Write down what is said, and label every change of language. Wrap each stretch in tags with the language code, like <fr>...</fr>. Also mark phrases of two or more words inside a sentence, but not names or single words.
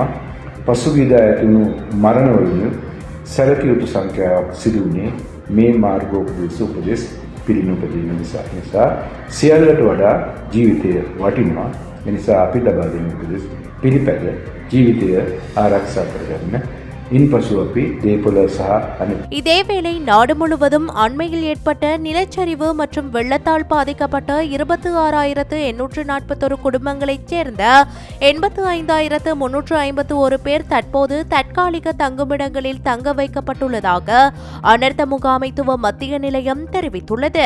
<si>පසුගියදා ඇති වුණු මරණවලින් සැලකිය යුතු සංඛ්‍යාවක් සිදු වුණේ මේ මාර්ගෝපදේශ උපදේශ පිළිනුපදීම නිසා සියල්ලට වඩා ජීවිතය වටිනවා. ඒ නිසා අපි ලබා දෙන උපදේශ පිළිපැද ජීවිතය ආරක්ෂා කරගන්න. இன்பசு அப்பி தேபுல சஹா</si> <ta>இதேவேளை நாடு முழுவதும் அண்மையில் ஏற்பட்ட நிலச்சரிவு மற்றும் வெள்ளத்தால் பாதிக்கப்பட்ட 26,841 குடும்பங்களைச் சேர்ந்த 85,351 பேர் தற்போது தற்காலிக தங்குமிடங்களில் தங்க வைக்கப்பட்டுள்ளதாக அனர்த்த முகாமைத்துவ மத்திய நிலையம் தெரிவித்துள்ளது.</ta>